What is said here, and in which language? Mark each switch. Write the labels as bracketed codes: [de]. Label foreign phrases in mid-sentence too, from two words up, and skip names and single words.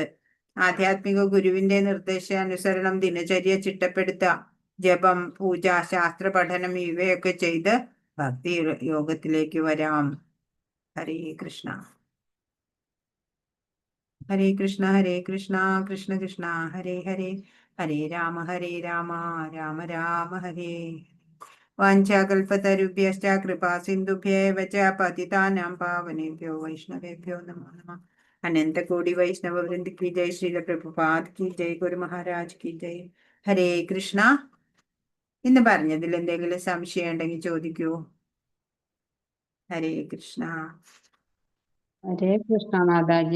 [ml] ആധ്യാത്മിക ഗുരുവിന്റെ നിർദ്ദേശാനുസരണം ദിനചര്യ ചിട്ടപ്പെടുത്തുക, ജപം, പൂജ, ശാസ്ത്ര പഠനം ഇവയൊക്കെ ചെയ്ത് ഭക്തി യോഗത്തിലേക്ക് വരാം. [sa] ഹരേ കൃഷ്ണ. ഹരേ കൃഷ്ണ ഹരേ കൃഷ്ണ കൃഷ്ണ കൃഷ്ണ ഹരേ ഹരേ, ഹരേ രാമ രാമ രാമ ഹരേ. വാഞ്ചാകൽപതരുഭ്യശ്ച കൃപാ സിന്ധുഭ്യേവ ച പതിതാനാം പാവനേഭ്യോ വൈഷ്ണവേഭ്യോ നമോ നമഃ. [hi] अनंतकोटि वैष्णव वृंद की जय, श्रील प्रभुपाद की जय, गुरु महाराज की जय. [sa] ഹരേ കൃഷ്ണ. [ml] ഇന്ന് പറഞ്ഞതിൽ എന്തെങ്കിലും സംശയം ഉണ്ടെങ്കിൽ ചോദിക്കൂ. [sa] ഹരേ കൃഷ്ണ. ഹരേ കൃഷ്ണ മാതാജി.